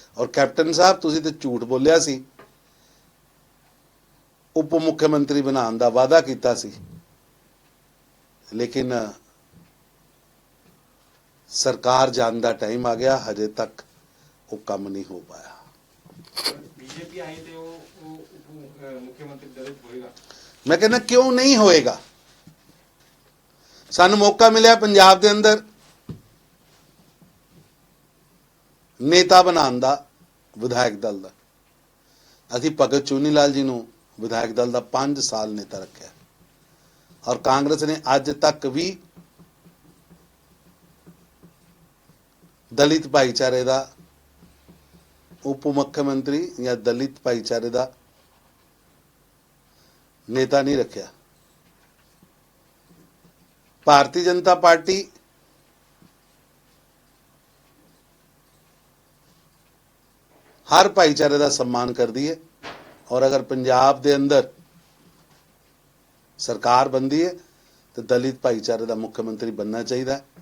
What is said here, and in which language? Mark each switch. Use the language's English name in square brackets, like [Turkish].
[Punjabi] ਔਰ ਕੈਪਟਨ ਸਾਹਿਬ, ਤੁਸੀਂ ਤੇ ਝੂਠ ਬੋਲਿਆ ਸੀ, ਉਪ ਮੁੱਖ ਮੰਤਰੀ ਬਣਾਉਣ ਦਾ ਵਾਅਦਾ ਕੀਤਾ ਸੀ, ਲੇਕਿਨ ਸਰਕਾਰ ਜਾਣ ਦਾ ਟਾਈਮ ਆ ਗਿਆ, ਹਜੇ ਤੱਕ ਉਹ ਕੰਮ ਨਹੀਂ ਹੋ ਪਾਇਆ। [Hindi] बीजेपी आई तो मुख्यमंत्री दलित होएगा। मैं कहना क्यों नहीं होएगा? सानू मौका मिले पंजाब के अंदर नेता बनाने का, [Punjabi] ਵਿਧਾਇਕ ਦਲ ਦਾ। ਅਸੀਂ ਭਗਤ ਚੂਨੀ ਲਾਲ ਜੀ ਨੂੰ ਵਿਧਾਇਕ ਦਲ ਦਾ 5 ਸਾਲ ਨੇਤਾ ਰੱਖਿਆ ਔਰ ਕਾਂਗਰਸ ਨੇ ਅੱਜ ਤੱਕ ਵੀ ਦਲਿਤ ਭਾਈਚਾਰੇ ਦਾ ਉਪ ਮੁੱਖ ਮੰਤਰੀ ਜਾਂ ਦਲਿਤ ਭਾਈਚਾਰੇ ਦਾ ਨੇਤਾ ਨਹੀਂ ਰੱਖਿਆ। [Hindi] ਭਾਰਤੀ ਜਨਤਾ ਪਾਰਟੀ हर भाईचारे का सम्मान करती है और अगर पंजाब के अंदर सरकार बनती है तो दलित भाईचारे का मुख्यमंत्री बनना चाहिए।